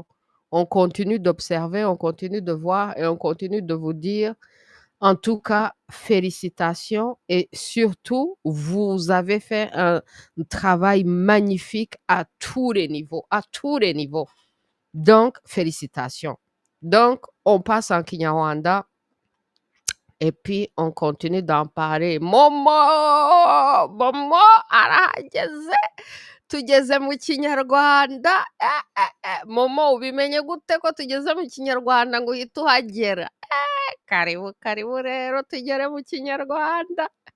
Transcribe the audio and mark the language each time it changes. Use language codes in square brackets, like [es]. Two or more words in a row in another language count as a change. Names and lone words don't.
[fr] On continue d'observer, on continue de voir et on continue de vous dire en tout cas, félicitations et surtout, vous avez fait un travail magnifique à tous les niveaux, à tous les niveaux. Donc, félicitations. Donc, on passe en Kinyarwanda et puis on continue d'en parler. [rw] Momo arahageze, tugeze mu Kinyarwanda. Momo, ubimenye gute ko tugeze mu Kinyarwanda ngo uhite uhagera? [sw] Karibu, karibu [rw] rero tugere mu Kinyarwanda.